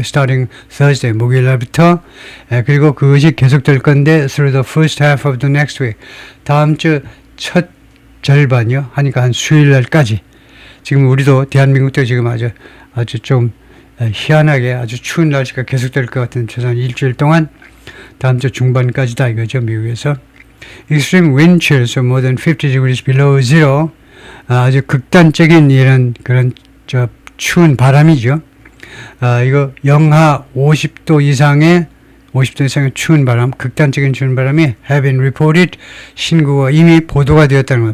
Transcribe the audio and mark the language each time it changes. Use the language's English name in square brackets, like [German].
[English] starting Thursday, [Korean] 목요일 날부터. 그리고 그것이 계속될 건데 [English] through the first half of the next week, [Korean] 다음 주 첫 절반이요. 하니까 한 수요일 날까지. 지금 우리도 대한민국도 지금 아주 좀 희한하게 아주 추운 날씨가 계속될 것 같은 최소한 일주일 동안, 다음 주 중반까지다 이거죠. 미국에서. [English] Extreme wind chills of more than 50 degrees below zero, [Korean] 아주 극단적인 그런 추운 바람이죠. 이거 영하 50도 이상의 추운 바람, 극단적인 추운 바람이 [English] have been reported, [Korean] 신고가 이미 보도가 되었다는 거예요.